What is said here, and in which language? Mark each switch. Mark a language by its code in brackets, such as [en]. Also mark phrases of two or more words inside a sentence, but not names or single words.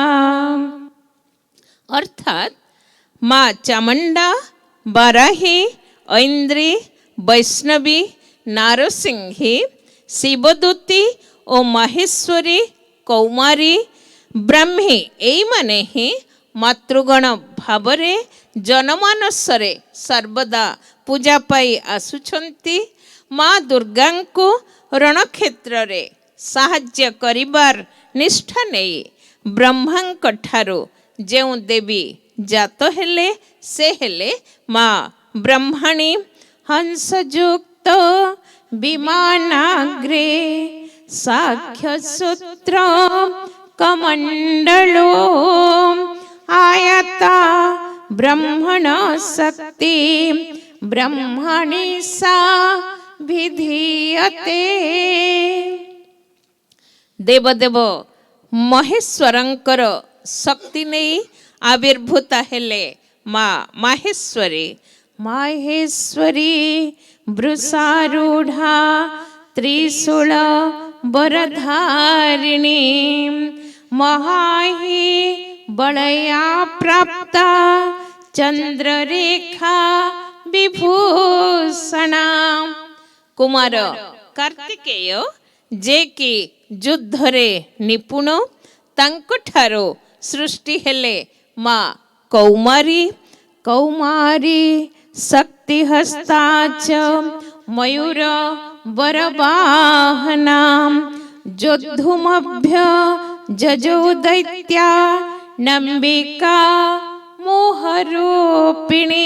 [or] ଅର୍ଥାତ ମା' ଚାମୁଣ୍ଡା, ବାରାହୀ, ଐନ୍ଦ୍ରୀ, ବୈଷ୍ଣବୀ, ନାରସିଂହୀ, ଶିବଦୂତୀ ଔର ମାହେଶ୍ୱରୀ, କୌମାରୀ, ବ୍ରାହ୍ମୀ ଏମାନେ ହିଁ ମାତୃଗଣ ଭାବରେ ଜନମାନସରେ ସର୍ବଦା ପୂଜା ପାଇ ଆସୁଛନ୍ତି। ମା' ଦୁର୍ଗାଙ୍କୁ ରଣକ୍ଷେତ୍ରରେ ସାହାଯ୍ୟ କରିବାର ନିଷ୍ଠା ନେଇ ବ୍ରହ୍ମାଙ୍କ ଠାରୁ ଯେଉଁ ଦେବୀ ଜାତ ହେଲେ ସେ ହେଲେ ମା' ବ୍ରହ୍ମାଣୀ। [sa] हंसयुक्त विमानाग्रे साख्य सूत्र कमंडलो आयता ब्रह्मण शक्ति ब्रह्मणि सा विधीयते। [or] ଦେବଦେବ ମହେଶ୍ୱରଙ୍କର ଶକ୍ତି ନେଇ ଆବିର୍ଭୂତା ହେଲେ ମା' ମାହେଶ୍ୱରୀ। [sa] माहेश्वरी वृषारूढ़ा त्रिशूल वरधारिणी महाहि बलया प्राप्ता चंद्ररेखा विभूषणा। [or] କୁମାର କାର୍ତ୍ତିକେୟ ଯେ କି ଯୁଦ୍ଧରେ ନିପୁଣ ତାଙ୍କଠାରୁ ସୃଷ୍ଟି ହେଲେ ମା' କୌମାରୀ। [sa] कौमारी शक्तिहस्ता च मयूर वरवाहना जोद्धुमभ्य जजो दैत्या नंबिका मोहरूपिणी।